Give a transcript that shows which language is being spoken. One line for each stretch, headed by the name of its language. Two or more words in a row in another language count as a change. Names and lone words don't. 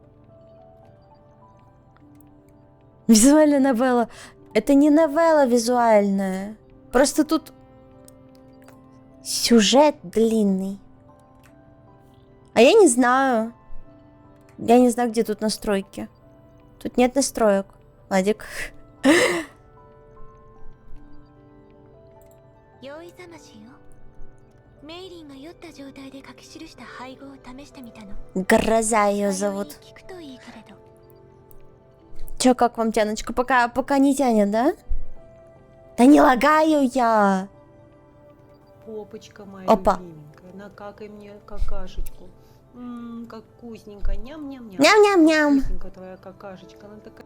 Russian: Визуальная новелла. Это не новелла визуальная. Просто тут сюжет длинный. А я не знаю. Я не знаю, где тут настройки. Тут нет настроек. Ладик.
Japanese: 用意ざましよ。メイリンが酔った状態で書き記した配合を試してみたの。
Russian: Гроза ее зовут.
Japanese: 聞くといいけれど。
Russian: Чё, как вам тяночка? Пока не тянет, да? Да не лагаю я. Попочка моя Опа. любименькая, накакай мне какашечку. Как вкусненько, ням-ням-ням. Ням-ням-ням. Вкусненькая твоя какашечка, она такая...